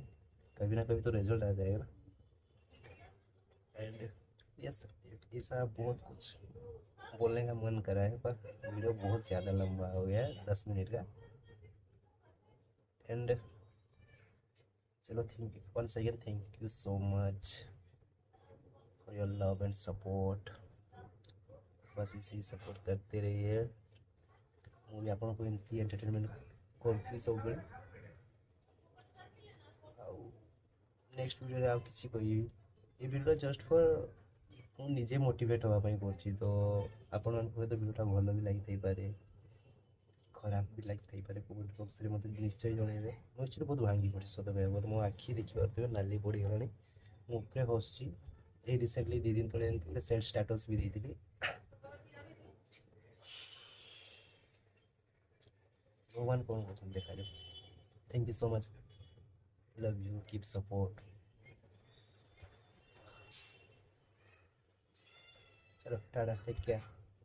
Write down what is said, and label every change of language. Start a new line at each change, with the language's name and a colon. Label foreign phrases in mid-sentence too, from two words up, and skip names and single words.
Hindi: कभी ना कभी तो रिजल्ट आ जाएगा ना।
English: and yes,
Hindi: ऐसा बहुत कुछ बोलने का मन करा है, पर वीडियो बहुत ज़्यादा लंबा हो गया है, 10 मिनट का। एंड चलो,
English: thank you once again, thank you so much for your love and support.
Hindi: बस इसे ही सपोर्ट करते रहिए।
Odia: ମୁଁ ବି ଆପଣଙ୍କୁ ଏମିତି ଏଣ୍ଟରଟେନମେଣ୍ଟ କରୁଥିବି ସବୁବେଳେ। ଆଉ ନେକ୍ସଟ ଭିଡ଼ିଓରେ ଆଉ କିଛି କହିବି। ଏ ଭିଡ଼ିଓ
English: just for
Odia: ମୁଁ ନିଜେ ମୋଟିଭେଟ୍ ହେବା ପାଇଁ କରୁଛି। ତ ଆପଣମାନଙ୍କୁ ହୁଏତ ଭିଡ଼ିଓଟା ଭଲ ବି ଲାଗିଥାଇପାରେ, ଖରାପ ବି ଲାଗିଥାଇପାରେ। କମେଣ୍ଟ ବକ୍ସରେ ମୋତେ ନିଶ୍ଚୟ ଜଣାଇବେ। ମୁଁ ଆକ୍ଚୁଆଲି ବହୁତ ଭାଙ୍ଗି ପଡ଼ିଛି ସତ କହିବାକୁ ଗଲେ। ମୋ ଆଖି ଦେଖିପାରୁଥିବେ ନାଲି ପଡ଼ିଗଲାଣି। ମୁଁ ଉପରେ ହସୁଛି। ଏଇ ରିସେଣ୍ଟଲି 2 ଦିନ ତଳେ ଏମିତି ଗୋଟେ
English: self status
Odia: ବି ଦେଇଥିଲି।
Hindi: भगवान कौन करते देखा जाए।
English: thank you so much, love you, keep support.
Hindi: चलो टाटा,
English: take care.